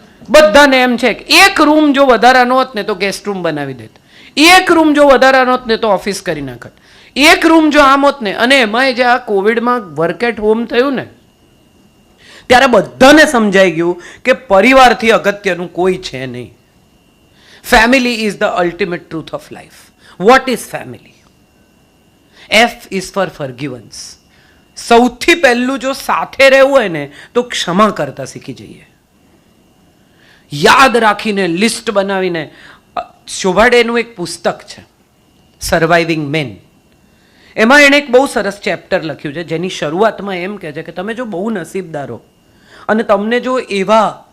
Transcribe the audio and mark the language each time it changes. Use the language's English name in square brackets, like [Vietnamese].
[Gujarati] બધાને એમ છે કે એક રૂમ જો વધારાનો હોત ને તો ગેસ્ટ રૂમ બનાવી દેત, એક રૂમ જો વધારાનો હોત ને તો ઓફિસ કરી નાખત, એક રૂમ જો આમ હોત ને. અને એમાં જે આ કોવિડમાં વર્ક એટ હોમ થયું ને ત્યારે બધાને સમજાઈ ગયું કે પરિવારથી અગત્યનું કોઈ છે નહીં. [English] Family is the ultimate truth of life. What is family? F is for forgiveness. [Gujarati] સૌથી પહેલું જો સાથે રહેવું હોય ને તો ક્ષમા કરતા શીખી જઈએ. યાદ રાખીને લિસ્ટ બનાવીને. શોભાડેનું એક પુસ્તક છે સર્વાઇવિંગ મેન, એમાં એણે એક બહુ સરસ ચેપ્ટર લખ્યું છે જેની શરૂઆતમાં એમ કહે છે કે તમે જો બહુ નસીબદાર હો અને તમને જો એવા